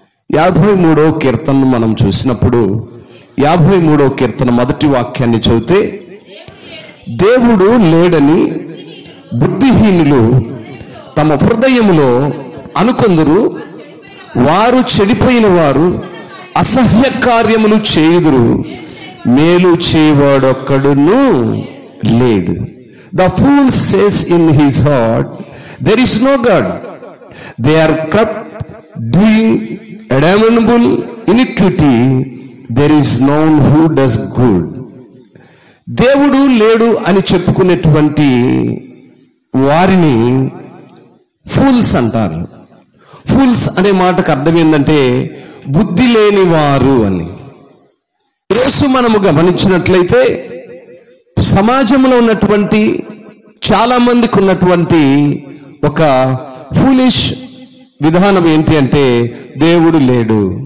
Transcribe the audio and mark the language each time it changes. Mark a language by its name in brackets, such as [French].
[Telugu] 53వ కీర్తనను మనం చూసినప్పుడు 53వ కీర్తన మొదటి వాక్యాన్ని చదివితే, దేవుడు లేడని బుద్ధిహీనులు తమ హృదయములో అనుకొందురు, వారు చెడిపోయిన వారు అసహ్య కార్యములు చేయుదురు, మేలు చేయవాడొక్కడును లేడు. [English] The fool says in his heart, there is no God. They are corrupt, doing abominable iniquity. There is none who does good. [Telugu] దేవుడు లేడు అని చెప్పుకునేటువంటి వారిని ఫూల్స్ అంటారు. ఫూల్స్ అనే మాటకు అర్థం ఏంటంటే బుద్ధి లేని వారు అని. ఈరోజు మనము గమనించినట్లయితే సమాజంలో ఉన్నటువంటి చాలా మందికి ఉన్నటువంటి ఒక ఫూలిష్ విధానం ఏంటి అంటే, దేవుడు లేడు.